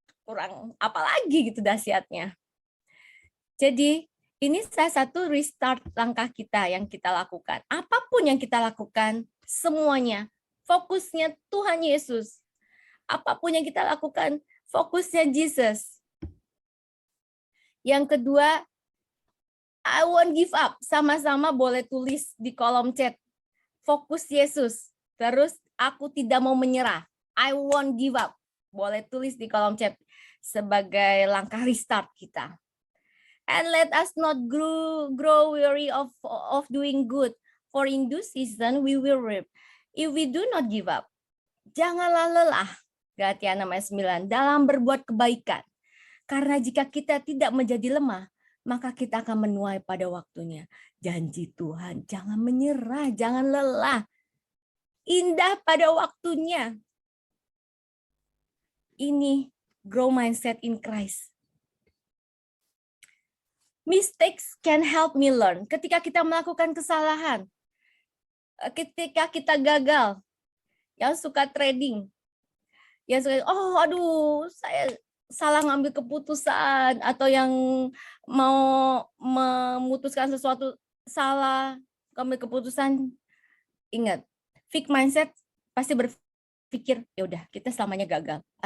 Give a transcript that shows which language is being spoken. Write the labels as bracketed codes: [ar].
[id] Kurang apalagi gitu dahsyatnya. Jadi ini salah satu restart langkah kita yang kita lakukan. Apapun yang kita lakukan, semuanya fokusnya Tuhan Yesus. Apapun yang kita lakukan, fokusnya Jesus. Yang kedua, [en] I won't give up. [id] Sama-sama boleh tulis di kolom chat. Fokus Yesus. Terus aku tidak mau menyerah. [en] I won't give up. [id] Boleh tulis di kolom chat sebagai langkah restart kita. [en] And let us not grow weary of doing good. For in due season we will reap. If we do not give up. [id] Janganlah lelah. [en] Galatia 6:9. [id] Dalam berbuat kebaikan. Karena jika kita tidak menjadi lemah, maka kita akan menuai pada waktunya. Janji Tuhan, jangan menyerah, jangan lelah. Indah pada waktunya. [en] Ini grow mindset in Christ. Mistakes can help me learn. [id] Ketika kita melakukan kesalahan, ketika kita gagal, yang suka trading, yang suka, saya salah ngambil keputusan, atau yang mau memutuskan sesuatu salah, ngambil keputusan, ingat, fixed mindset pasti berpikir, ya udah kita selamanya gagal.